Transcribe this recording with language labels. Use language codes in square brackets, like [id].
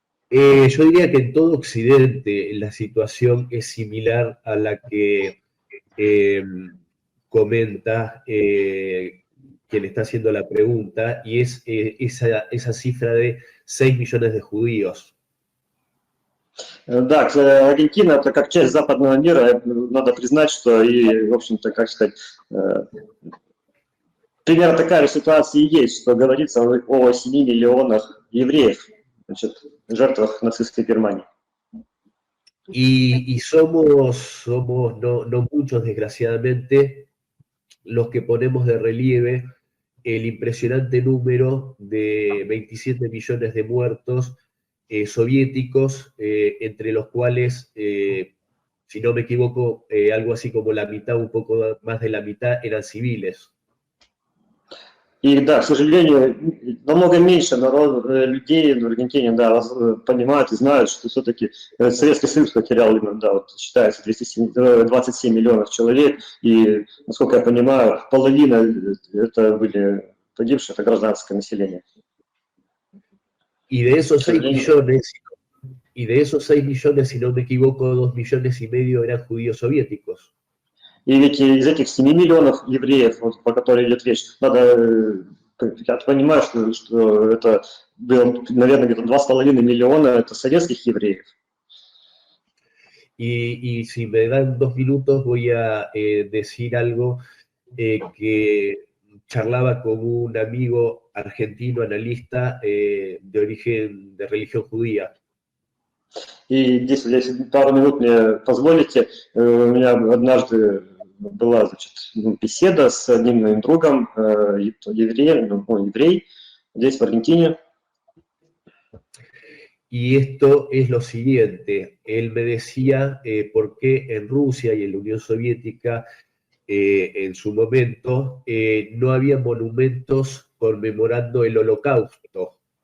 [es] Yo diría que en todo Occidente la situación es similar a la que comenta quien está haciendo la pregunta, y es esa cifra de 6 millones de judíos. [ru] Да, Аргентина, это как часть западного мира, надо признать, что и, в общем-то, как сказать, примерно такая же ситуация и есть, что говорится о 7 миллионах евреев, значит, жертвах нацистской Германии. [es] Y somos no muchos, desgraciadamente, los que ponemos de relieve el impresionante número de 27 millones de muertos soviéticos, entre los cuales, si no me equivoco, algo así como la mitad, un poco más de la mitad, eran civiles. [ru] И да, к сожалению, намного меньше людей в Аргентине, да, понимают и знают, что все-таки Советский Союз потерял, да, вот считается 27 миллионов человек, и, насколько я понимаю, половина это были погибшие, это гражданское население. [es] Y de esos 6 millones, si no me equivoco, 2,5 millones eran judíos soviéticos. [ru] И ведь из этих 7 миллионов евреев, вот, по которой идет речь, надо, я понимаю, что это было, наверное, где-то 2,5 миллиона это советских евреев. [es] Y si me dan 2 minutos voy a decir algo que charlaba con un amigo argentino, analista de religión judía. [ru] И здесь, если пару минут мне позволите, у меня однажды была, значит, беседа с одним моим другом, евреем, еврей, здесь в Аргентине. [es] Y esto es lo siguiente, él me decía por qué en Rusia y en la Unión Soviética en su momento no había monumentos conmemorando el Holocausto.